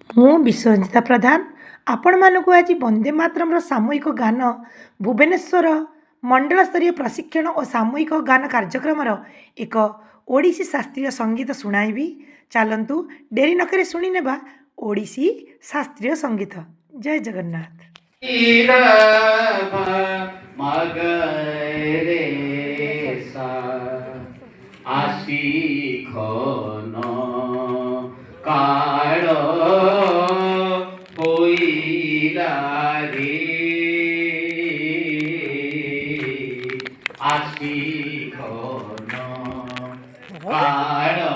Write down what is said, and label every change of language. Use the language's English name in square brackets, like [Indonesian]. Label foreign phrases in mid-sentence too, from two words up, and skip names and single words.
[Odia] ମୁଁ ବିଶ୍ୱରଞ୍ଜିତା ପ୍ରଧାନ ଆପଣମାନଙ୍କୁ ଆଜି ବନ୍ଦେ ମାତରମ୍ର ସାମୂହିକ ଗାନ ଭୁବନେଶ୍ୱର ମଣ୍ଡଳସ୍ତରୀୟ ପ୍ରଶିକ୍ଷଣ ଓ ସାମୂହିକ ଗାନ କାର୍ଯ୍ୟକ୍ରମର ଏକ ଓଡ଼ିଶୀ ଶାସ୍ତ୍ରୀୟ ସଙ୍ଗୀତ ଶୁଣାଇବି। ଚାଲନ୍ତୁ ଡେରି ନକରି ଶୁଣିନେବା ଓଡ଼ିଶୀ ଶାସ୍ତ୍ରୀୟ ସଙ୍ଗୀତ। ଜୟ ଜଗନ୍ନାଥ। ଆସି ଘନ କାଳ ହଇଲା ରେ, ଆସି ଘନ କାଳ